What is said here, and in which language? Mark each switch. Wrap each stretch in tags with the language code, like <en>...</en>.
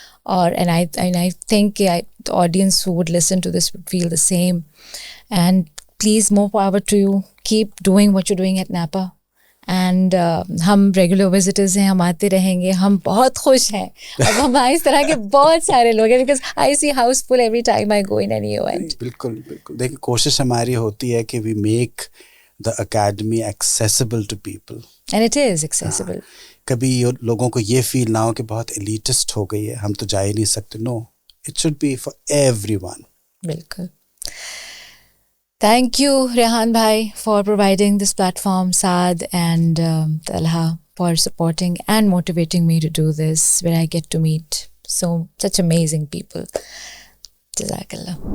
<en>اور and I think the audience who would listen to this would feel the same. And please, more power to you. Keep doing what you're doing at Napa.</en> <ur>And ہم regular visitors ہیں, ہم آتے رہیں گے. ہم بہت خوش ہیں. اب ہم اس طرح کے بہت سارے لوگ ہیں</ur> <en>Because I see house full every time I go in any event.</en> <ur>بالکل بالکل. دیکھیں, کوشش ہماری ہوتی ہے کہ</ur> <en>We make the academy accessible to people. And it is accessible.</en> <ur>کبھی لوگوں کو یہ فیل نہ ہو کہ بہت ایلیٹسٹ ہو گئی ہے, ہم تو جا ہی نہیں سکتے.</ur> <en>No, it should be for everyone.</en> <ur>بالکل.</ur> <en>Thank you, Rehan bhai, for providing this platform, Saad and Talha, for supporting and motivating me to do this, where I get to meet such amazing people. Jazakallah.</en>